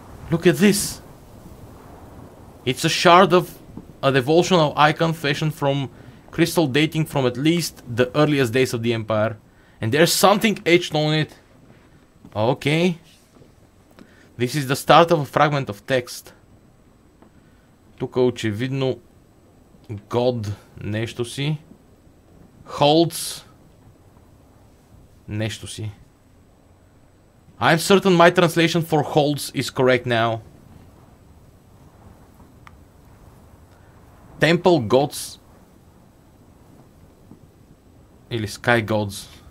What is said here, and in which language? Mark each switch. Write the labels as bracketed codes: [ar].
[en] Look at this. It's a shard of a devotional icon fashioned from crystal dating from at least the earliest days of the empire. And there's something etched on it. Okay. This is the start of a fragment of text. [bg] Тук очевидно God нещо си. Holds нещо си. [en] I'm certain my translation for holds is correct now. Temple gods [bg] или [en] sky gods.